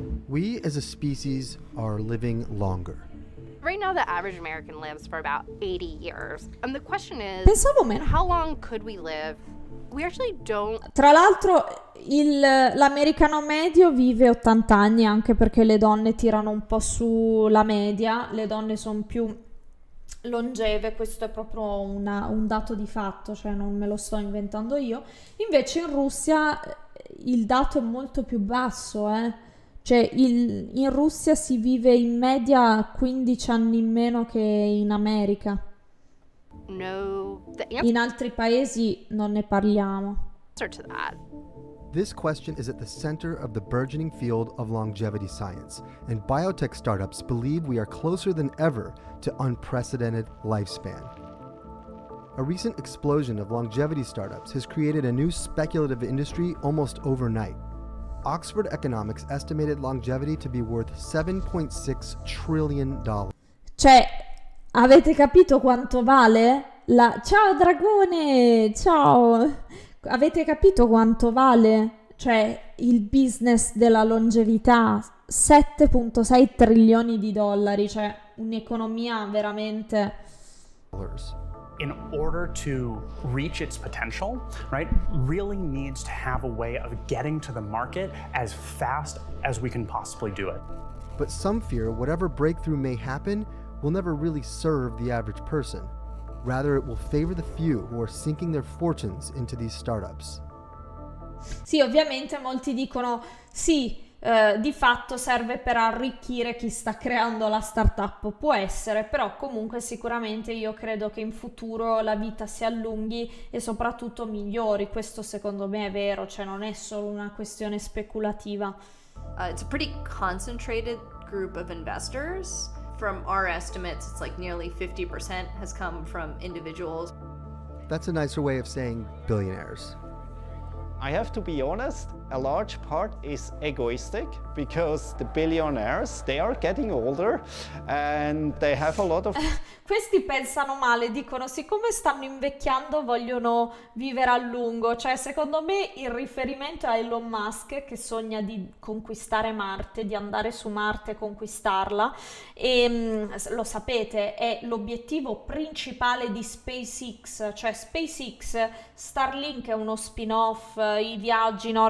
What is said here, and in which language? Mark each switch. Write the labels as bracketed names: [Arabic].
[English] We as a species are living longer. Right now, the average American lives for about 80 years. And the question is, [Italian] Pensavo meno. [English] how long could we live? We actually don't. [Italian] Tra l'altro l'americano medio vive 80 anni anche perché le donne tirano un po' su la media, le donne sono più longeve, questo è proprio un dato di fatto, cioè non me lo sto inventando io. Invece in Russia il dato è molto più basso, Cioè in Russia si vive in media 15 anni in meno che in America. [English] No, the [Italian] In altri paesi non ne parliamo. [English] answer to that. This question is at the center of the burgeoning field of longevity science, and biotech startups believe we are closer than ever to unprecedented lifespan. A recent explosion of longevity startups has created a new speculative industry almost overnight. Oxford Economics estimated longevity to be worth $7.6 trillion. [Italian] Cioè, avete capito quanto vale? Ciao dragone! Ciao! Avete capito quanto vale? Cioè, il business della longevità? 7,6 trilioni di dollari, cioè un'economia veramente... [English] In order to reach its potential, right, really needs to have a way of getting to the market as fast as we can possibly do it. But some fear whatever breakthrough may happen will never really serve the average person. Rather, it will favor the few who are sinking their fortunes into these startups. [Italian] Sì, ovviamente molti dicono sì, di fatto serve per arricchire chi sta creando la startup, può essere, però comunque sicuramente io credo che in futuro la vita si allunghi e soprattutto migliori, questo secondo me è vero, cioè non è solo una questione speculativa. [English] It's a pretty concentrated group of investors. From our estimates, it's like nearly 50% has come from individuals. That's a nicer way of saying billionaires. I have to be honest, a large part is egoistic because the billionaires, they are getting older and they have a lot of... [Italian] Questi pensano male, dicono siccome stanno invecchiando vogliono vivere a lungo, cioè secondo me il riferimento è a Elon Musk che sogna di conquistare Marte, di andare su Marte e conquistarla e lo sapete è l'obiettivo principale di SpaceX, cioè SpaceX, Starlink è uno spin-off, i viaggi